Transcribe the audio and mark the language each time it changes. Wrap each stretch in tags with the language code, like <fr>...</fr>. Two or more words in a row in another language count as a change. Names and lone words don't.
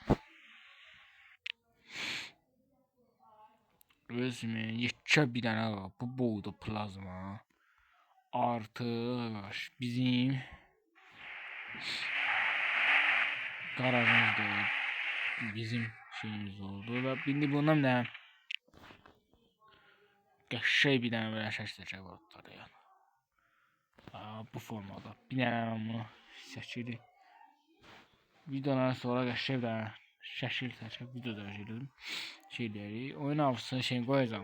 <az>Resmi yekə bir dənə bu boyda plazma artıq bizim garajımız değil, bizim şeyimiz oldu</az> <tr>ve şimdi</tr> <az>bundan da qəşəng bir dənə belə şəkil var yani. Bu formada bir dənə bunu şəkili videodan sonra qəşəng bir dənə şəkil çəkib videoda çəkdim şeyləri, oyun avcısını şey qoyacağım.</az>